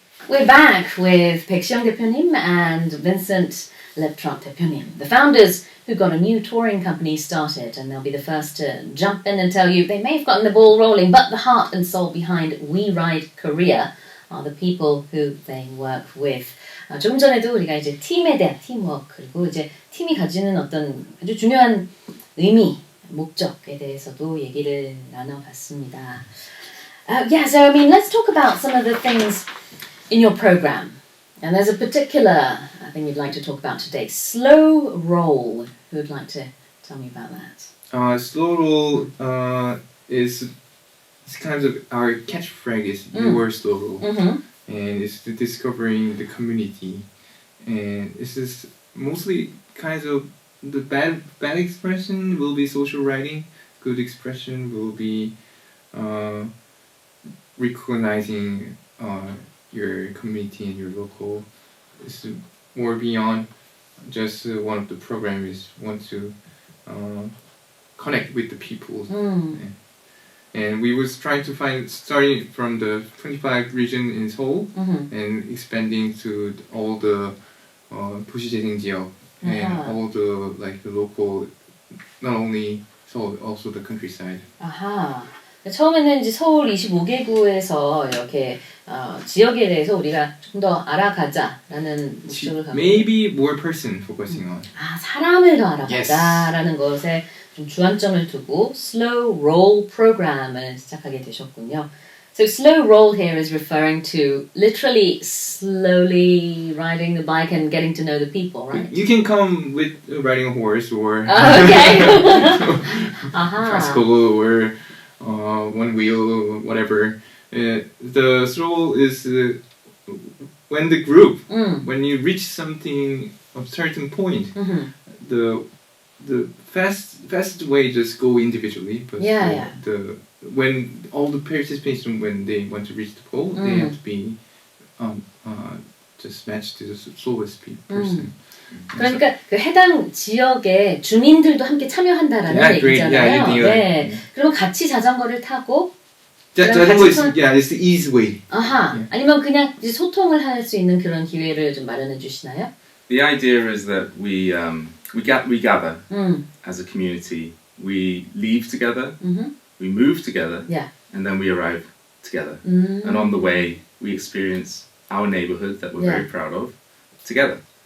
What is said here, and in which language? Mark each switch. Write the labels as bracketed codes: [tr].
[en] We're back with 백시영 대표님 and Vincent Leptrop 대표님, the founders who got a new touring company started, and they'll be the first to jump in and tell you they may have gotten the ball rolling, but the heart and soul behind We Ride Korea are the people who they work with. [ko] 조금 전에도 우리가 이제 팀에 대한 팀워크 그리고 이제 팀이 가지는 어떤 아주 중요한 의미, 목적에 대해서도 얘기를 나눠봤습니다. [en] So I mean, let's talk about some of the things in your program. And there's a particular thing you'd like to talk about today. Slow roll. Who would like to tell me about that? Slow roll is kind of our catchphrase. Your slow roll. And it's discovering the community, and this is mostly kind of the bad expression will be social writing. Good expression will be recognizing your community and your local. It's more beyond just one of the programs. Want to connect with the people. And we was trying to find, starting from the 25 region in Seoul and expanding to all the [ko] 도시재생 지역 [en] and all the the local, not only Seoul, also the countryside. 아하. [ko] 처음에는 이제 서울 25개구에서 이렇게 지역에 대해서 우리가 좀 더 알아가자라는 목적을 갖고 [en] Maybe more person focusing on. [ko] 사람을 더 알아가자라는 것에 좀 주안점을 두고 Slow Roll 프로그램을 시작하게 되셨군요. [en] So slow roll here is referring to literally slowly riding the bike and getting to know the people, right? You can come with riding a horse or Oh, okay. Aha. tricycle or one wheel or whatever. The stroll is when the group, when you reach something of certain point, the fast way just go individually. But when all the participants, when they want to reach the goal, they have to be just matched to the slowest person. [ko] 그러니까 그 해당 지역의 주민들도 함께 참여한다라는 얘기잖아요. 네. 그러면 같이 자전거를 타고 [en] 자전거 it's the easy way. 아하. [ko] 아니면 그냥 이제 소통을 할 수 있는 그런 기회를 좀 마련해 주시나요? [en] The idea is that we gather as a community. We leave together. We move together. And then we arrive together. And on the way, we experience our neighborhood that we're very proud of together.